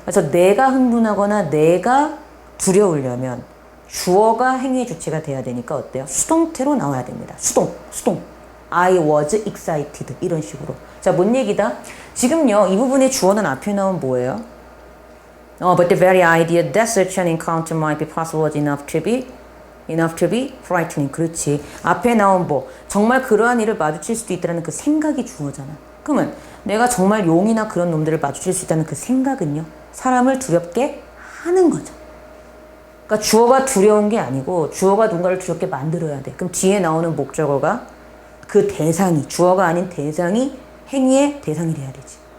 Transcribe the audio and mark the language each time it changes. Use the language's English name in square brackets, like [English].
[Korean] 그래서 내가 흥분하거나 내가 두려우려면 주어가 행위의 주체가 돼야 되니까 어때요? 수동태로 나와야 됩니다. 수동. [English] I was excited. [Korean] 이런 식으로. 자, 뭔 얘기다? 지금요, 이 부분의 주어는 앞에 나온 뭐예요? [English] But the very idea that such an encounter might be possible was enough to be frightening. [Korean] 그렇지. 앞에 나온 정말 그러한 일을 마주칠 수도 있다는 그 생각이 주어잖아. 그러면 내가 정말 용이나 그런 놈들을 마주칠 수 있다는 그 생각은요, 사람을 두렵게 하는 거죠. 그러니까 주어가 두려운 게 아니고 주어가 누군가를 두렵게 만들어야 돼. 그럼 뒤에 나오는 목적어가 그 대상이, 주어가 아닌 대상이 행위의 대상이 돼야 되지.